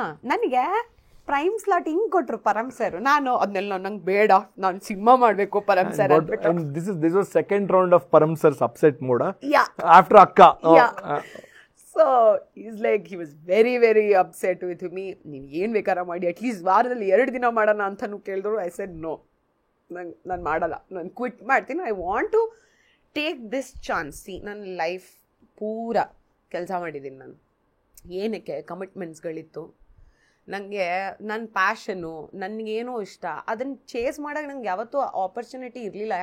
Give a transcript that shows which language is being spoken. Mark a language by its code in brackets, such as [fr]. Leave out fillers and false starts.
[kn] ನನಗೆ prime slot ಹಿಂಗ್ ಕೊಟ್ರು ಪರಮ್ ಸರ್. ನಾನು ಅದನ್ನೆಲ್ಲ ನಂಗೆ ಬೇಡ, ನಾನು ಸಿನಿಮಾ ಮಾಡ್ಬೇಕು Param sir. [en] This was second round of Param sir's upset mode after Akka. So he's like, he was very very upset with me. [kn] ನೀವು ಏನು ಬೇಕಾರ ಮಾಡಿ, ಅಟ್ಲೀಸ್ಟ್ ವಾರದಲ್ಲಿ 2 ದಿನ ಮಾಡೋಣ ಅಂತಲೂ ಕೇಳಿದ್ರು. [en] I said no, [kn] ನಾನು ಮಾಡಲ್ಲ, ನಾನು ಕ್ವಿಟ್ ಮಾಡ್ತೀನಿ. [en] I want to take this chance. [kn] ನನ್ನ ಲೈಫ್ ಪೂರ ಕೆಲಸ ಮಾಡಿದ್ದೀನಿ ನಾನು. ಏನಕ್ಕೆ ಕಮಿಟ್ಮೆಂಟ್ಸ್ಗಳಿತ್ತು ನನಗೆ, ನನ್ನ ಪ್ಯಾಷನು, ನನಗೇನೋ ಇಷ್ಟ, ಅದನ್ನು ಚೇಸ್ ಮಾಡೋಕೆ ನಂಗೆ ಯಾವತ್ತೂ ಆಪರ್ಚುನಿಟಿ ಇರಲಿಲ್ಲ.